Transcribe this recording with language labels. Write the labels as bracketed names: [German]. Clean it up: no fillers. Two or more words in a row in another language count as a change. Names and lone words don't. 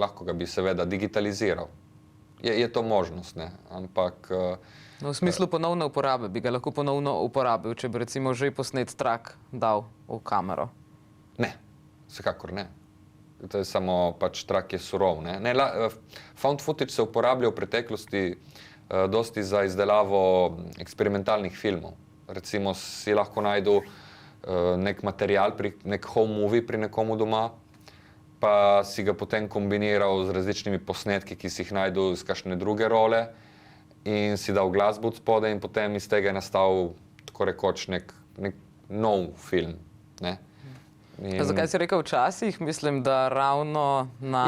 [Slovenian] Lahko ga bi seveda digitaliziral. Je to možnost, ne. Ampak... No, v smislu ponovne uporabe bi ga lahko ponovno uporabil, če bi recimo že posnet trak dal v kamero? Ne, vsekakor ne. To je samo pač trak je surov, ne. [English] Found footage [Slovenian] se uporablja v preteklosti dosti za izdelavo eksperimentalnih filmov. Recimo si lahko najdu nek material, nek [English] home movie [Slovenian] pri nekomu doma, pa si ga potem kombiniral z različnimi posnetki, ki si jih najdu iz kakšne druge role in si dal glasbo od spodaj in potem iz tega je nastal tako rekoč nek nov film. Ne? Zakaj si rekel včasih? Mislim, da ravno na